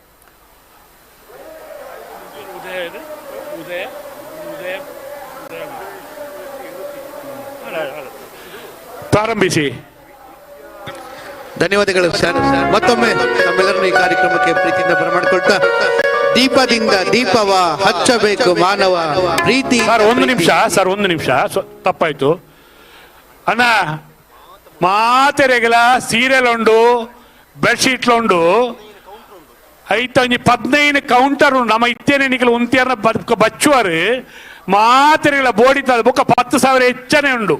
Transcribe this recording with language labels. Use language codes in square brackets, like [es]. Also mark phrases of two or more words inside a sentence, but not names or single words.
[kn] ಪ್ರಾರಂಭಿಸಿ. ಧನ್ಯವಾದಗಳು ಸರ್. ಮತ್ತೊಮ್ಮೆ ನಮ್ಮೆಲ್ಲರನ್ನು ಈ ಕಾರ್ಯಕ್ರಮಕ್ಕೆ ಪ್ರೀತಿಯಿಂದ ಬರಮಾಡಿಕೊಳ್ತಾ, ದೀಪದಿಂದ ದೀಪವ ಹಚ್ಚಬೇಕು ಮಾನವ ಪ್ರೀತಿ. ಸರ್ ಒಂದು ನಿಮಿಷ ತಪ್ಪಾಯ್ತು ಅಣ್ಣ. [tcy] ಮಾತೆರೆಗಳ ಸೀರಿಯಲ್ ಉಂಡು, ಬೆಡ್ಶೀಟ್ಲು ಉಂಡು, ಐತ 15 ಕೌಂಟರ್ ನಮ್ಮ ಇತ್ತೇನೆ ನಿಖಲು ಉಂತಿಯರ್ನ ಬಚ್ಚುವರು. ಮಾತೆರೆಗಳ ಬೋಡಿ ಬೊಕ್ಕ 10,000 ಹೆಚ್ಚನೆ ಉಂಡು.